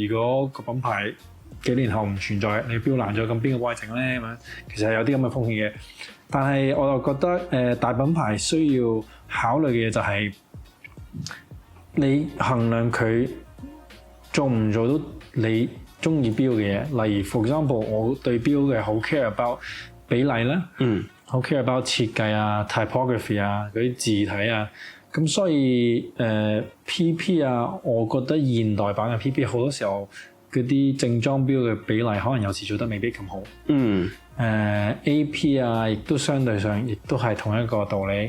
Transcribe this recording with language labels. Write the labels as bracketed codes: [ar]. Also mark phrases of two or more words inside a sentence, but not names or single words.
[yue] 如果個品牌幾年後唔存在，你錶爛咗，咁邊個幫你整咧？咁樣其實係有啲咁嘅風險嘅。但係我又覺得大品牌需要考慮嘅嘢就係你衡量佢做唔做到你中意錶嘅嘢。例如 [en] for example， [yue] 我對錶嘅好 [en] care about [yue] 比例啦，好 [en] care about [yue] 設計啊、typography 啊、嗰啲字體啊，咁所以PP 啊，我覺得現代版嘅 PP 好多時候嗰啲正裝錶嘅比例可能有時做得未必咁好。AP 啊，亦都相對上亦都係同一個道理。